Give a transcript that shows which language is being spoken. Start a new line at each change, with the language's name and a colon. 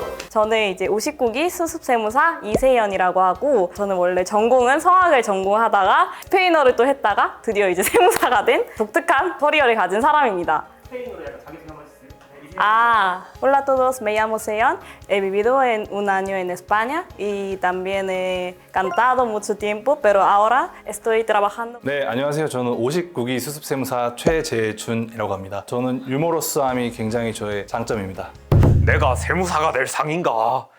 Korean: 저는 이제 59기 수습세무사 이세연이라고 하고, 저는 원래 전공은 성악을 전공하다가 스페인어를 또 했다가 드디어 이제 세무사가 된 독특한 커리어를 가진 사람입니다. 스페인어로 약간 자기소개 한번 해주세요.
Spanish: Hola a todos, me llamo Seyon, he vivido un año en España y también he cantado mucho tiempo, pero ahora estoy trabajando.
Korean: 네, 안녕하세요. 저는 59기 수습세무사 최재준이라고 합니다. 저는 유머러스함이 굉장히 저의 장점입니다. 내가 세무사가 될 상인가?